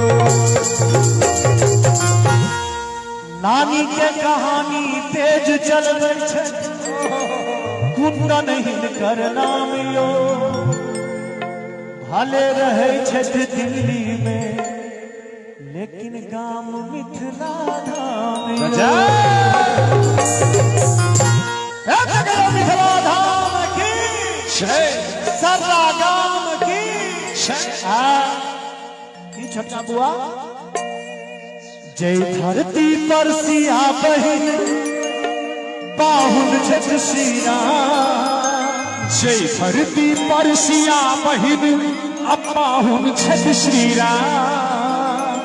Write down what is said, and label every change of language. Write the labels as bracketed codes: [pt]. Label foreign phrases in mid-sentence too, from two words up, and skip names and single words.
[mai] नानी के कहानी तेज चलबै छै कुंदन हिनकर नाम यो भले रहै छथि दिल्ली में लेकिन गाम मिथिला धाम यो मिथिला धाम की जय सर्रा गाम की जय की छोटा बुआ जय धरती पर सिया बहिन पाहुन छठ श्री राम। जय धरती पर सिया बहिन पाहुन छठ श्री राम।